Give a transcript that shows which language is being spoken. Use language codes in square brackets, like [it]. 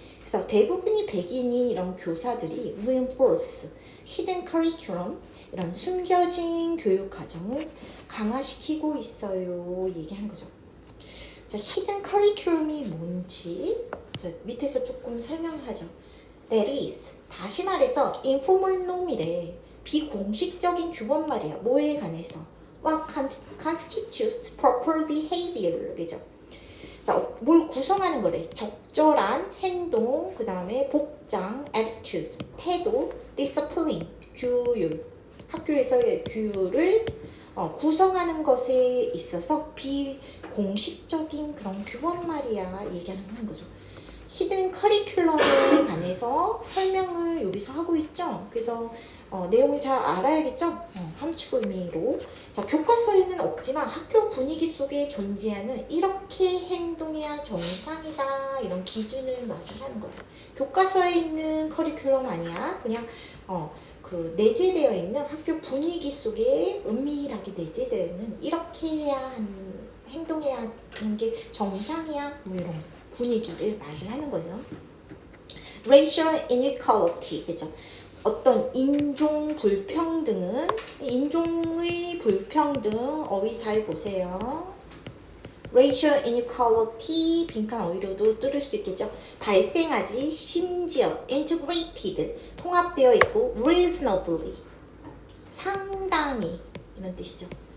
[ko] 그래서 대부분이 백인인 이런 교사들이 [en] reinforce hidden curriculum [ko] 이런 숨겨진 교육 과정을 강화시키고 있어요. 얘기하는 거죠. 자, hidden curriculum이 뭔지 자, 밑에서 조금 설명하죠. [en] That is [ko] 다시 말해서 informal norm이래. 비공식적인 규범 말이야. 뭐에 관해서? [en] What constitutes proper behavior? [ko] 그죠? 자, 뭘 구성하는 거래? 적절한 행동, 그 다음에 복장, attitude, 태도, discipline, 규율. 학교에서의 규율을 구성하는 것에 있어서 비공식적인 그런 규범 말이야. 얘기하는 거죠. 히든 커리큘럼에 관해서 설명을 여기서 하고 있죠. 그래서 내용을 잘 알아야겠죠. 함축 의미로. 자, 교과서에는 없지만 학교 분위기 속에 존재하는 이렇게 행동해야 정상이다 이런 기준을 말을 하는 거예요. 교과서에 있는 커리큘럼 아니야. 그냥 그 내재되어 있는 학교 분위기 속에 은밀하게 내재되어 있는 이렇게 해야 행동해야 하는 게 정상이야. 뭐 이런 분위기를 말을 하는 거예요. [en] Racial inequality, [ko] 그죠? 어떤 인종 불평등은 인종의 불평등 어휘 잘 보세요. Racial inequality 빈칸 어휘로도 뚫을 수 있겠죠. 발생하지 심지어 integrated 통합되어 있고 reasonably 상당히 이런 뜻이죠.